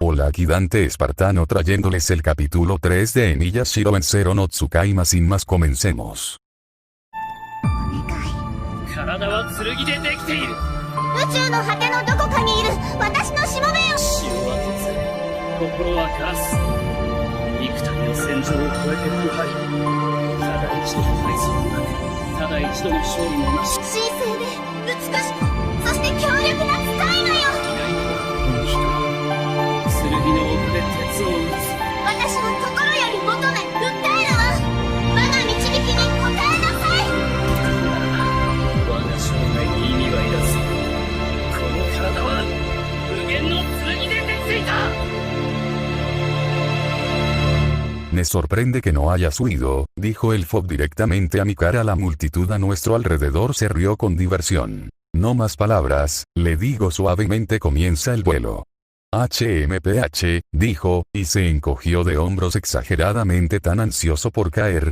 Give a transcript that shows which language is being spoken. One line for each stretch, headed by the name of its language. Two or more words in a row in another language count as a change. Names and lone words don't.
Spanish: Hola aquí Dante Espartano trayéndoles el capítulo 3 de Emiyashiro en Zero no Tsukaima. Sin más comencemos.
Japanese: 体は剣でできている。宇宙の果てのどこかにいる私のしもべよ。城は突心はガラス。幾多の戦場を越えて腐敗。ただ一度の敗走もなく、ただ一度の勝利もなし。神聖で美しく、そして強力な使い魔よ。剣の奥で鉄を打つ。私は心より求め訴えるわ。我が導きに応えなさい。我が生涯に意味はいらず。この体は無限の剣でできていた。
Spanish: Me sorprende que no hayas huido, dijo el Fob directamente a mi cara. La multitud a nuestro alrededor se rió con diversión. No más palabras, le digo suavemente. Comienza el vuelo. HMPH, dijo, y se encogió de hombros exageradamente tan ansioso por caer.